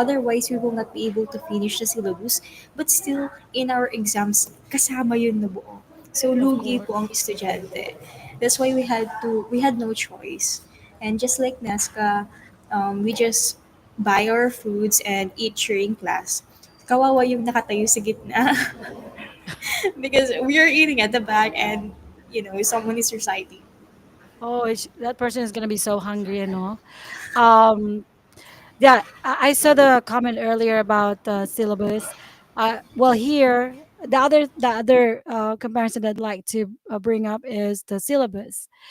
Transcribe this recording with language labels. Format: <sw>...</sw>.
<en>Otherwise, we will not be able to finish the syllabus. But still, in our exams,</en> <tl>kasama yun na buo.</tl> <en>So, Of</en> <tl>lugi</tl> <en>course.</en> <tl>po ang estudyante.</tl> <en>That's why we had no choice. And just like Nazca, we just buy our foods and eat during class.</en> <tl>Kawawa yung nakatayo sa gitna.</tl> <en>Because we are eating at the back and, someone is reciting. Oh, that person is gonna be so hungry and all. Um, yeah, I saw the comment earlier about the syllabus. Well, here the other comparison that I'd like to bring up is the syllabus.</en>